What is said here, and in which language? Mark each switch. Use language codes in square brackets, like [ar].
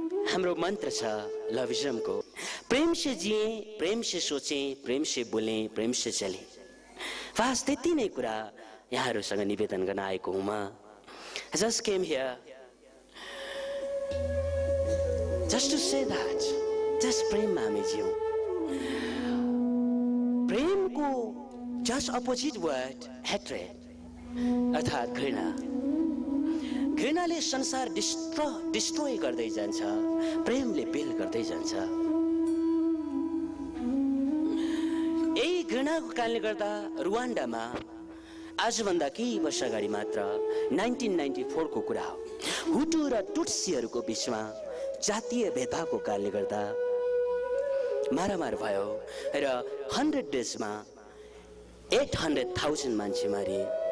[ne] हाम्रो मन्त्र छ लविज्म को, [hi] प्रेम से जिए, प्रेम से सोचे, प्रेम से बोले, प्रेम से चले। [ne] बस त्यति नै कुरा यहाँहरूसँग निवेदन गर्न आएको हुँ म। [en] Just came here just to say that, just [ne] प्रेममा हामी जियौँ। Premco [en] just opposite word hatred [ne] अर्थात घृणा। घृणाले संसार डिस्ट्रोय गर्दै जान्छ, प्रेमले बिल्ड गर्दै जान्छ। यही घृणाको कारणले गर्दा रुवान्डामा आजभन्दा केही वर्ष अगाडि मात्र 1994 को कुरा हो, हुटु र टुट्सीहरूको बीचमा जातीय भेदभावको कारणले गर्दा मारामार भयो र 100 डेजमा 800,000 मान्छे मारिए।